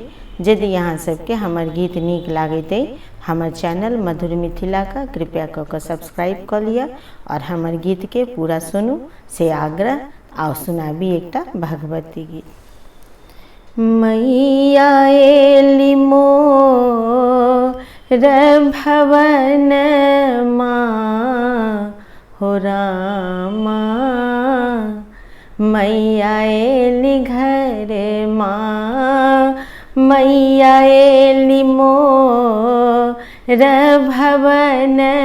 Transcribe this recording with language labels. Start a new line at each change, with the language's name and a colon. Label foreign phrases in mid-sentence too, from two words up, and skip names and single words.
Maithili: यदि अहाँ सबके हमर गीत नीक लागैत अइ हमर चैनल मधुर मिथिला का कृपया कऽ सब्सक्राइब कर लिअ और हमर गीत के पूरा सुनू से आग्रह। आओ सुनाबी एकटा भगवती गीत। मैया एली मोर भवन माँ हो रामा, मैया एली घर माँ, मैया एली मोर भवन